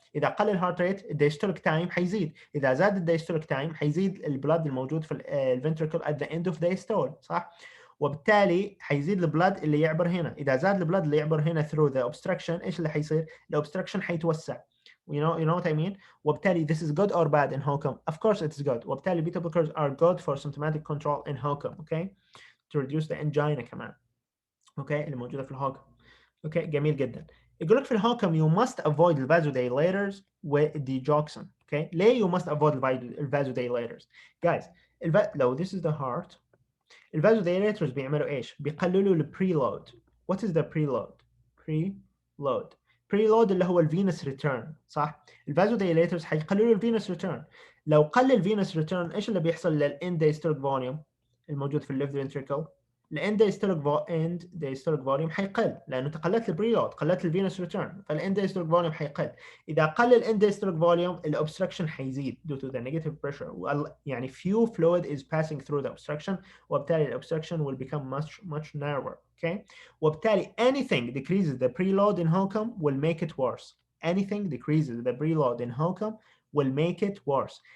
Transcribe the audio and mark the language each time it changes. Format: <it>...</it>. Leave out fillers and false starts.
<ar>اذا قل الهارت ريت الدايستوليك تايم حيزيد، اذا زاد الدايستوليك تايم حيزيد البلاد الموجود في الفنتريكل</ar> <en>at the end of diastole،</en> <ar>صح؟ وبالتالي حيزيد البلاد اللي يعبر هنا. اذا زاد البلاد اللي يعبر هنا</ar> <en>through the obstruction</en> <ar>ايش اللي حيصير؟ الاوبستراكشن حيتوسع.</ar> <en>you know what I mean.</en> <ar>وبالتالي</ar> <en>this is good or bad in HOCM. Of course it's good. وبالتالي beta blockers are good for symptomatic control in HOCM. Okay, to reduce the angina</en> <ar>كمان. Okay, اللي موجوده في الهوكم. اوكي جميل جدا. يقول لك في الهوكم</ar> <en>you must avoid</en> <ar>الفازوديليترز والديجوكسين. اوكي، ليه</ar> <en>you must avoid</en> <ar>الفازوديليترز؟ guys لو</ar> <en>this is the heart</en> <ar>الفازوديليترز بيعملوا ايش؟ بيقللوا البريلود.</ar> <en>what is the preload؟</en> <ar>preload اللي هو الفينوس ريتيرن، صح؟ الفازوديليترز حيقللوا الفينوس ريتيرن. لو قل الفينوس ريتيرن ايش اللي بيحصل للاند دايستوليك فوليوم الموجود في الليفت فنتريكل؟ الاند دايستوليك فوليوم حيقل لانه تقلت البريلود، قلت الفينوس ريتيرن، فالاند دايستوليك فوليوم حيقل. اذا قل الاند دايستوليك فوليوم الاوبستراكشن حيزيد</ar> <en>due to the negative pressure، يعني few fluid is passing through the obstruction</en> <ar>وبالتالي</ar> <en>الobstruction will become much narrower. Okay,</en> <ar>وبالتالي</ar> <en>anything decreases the preload in HOCM will make it worse. anything decreases the preload in HOCM will make it worse.</en>